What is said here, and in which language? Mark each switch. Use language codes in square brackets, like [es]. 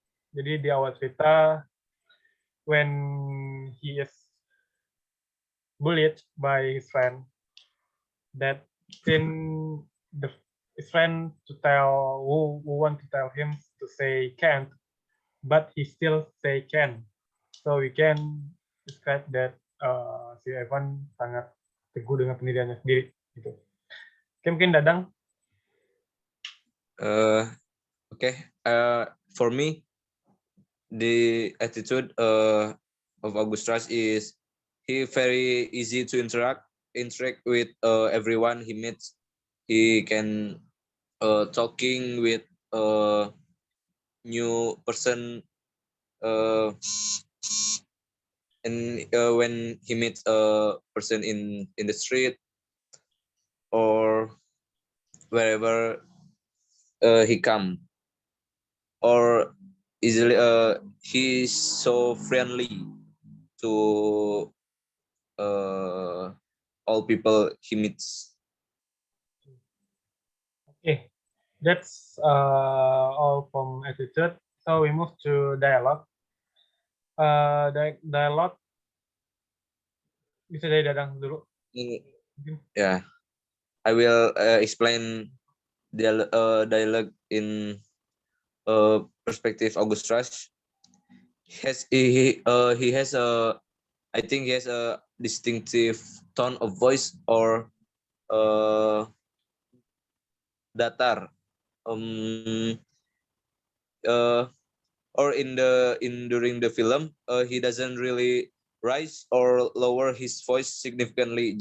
[id] Jadi di awal cerita, [en] when he is bullied by his friend, that scene, his friend to tell who want to tell him to say can't, but he still say can. So we can describe that [id] si Evan sangat teguh dengan pendiriannya sendiri gitu. Oke, mungkin Dadang. [en] Okay. For me, the attitude of August Rush is he very easy to interact with everyone he meets. He can talking with a new person, uh, and when he meets a person in the street or wherever he come, or easily he's so friendly to all people he meets. Okay, that's all from attitude. So we move to dialogue. [id] Dialogue bisa dari Dadang dulu. Mungkin. [en] Yeah, I will explain dialogue in perspective August Rush. He has a, I think he has a distinctive tone of voice or datar, uh, or in during the film he doesn't really rise or lower his voice significantly.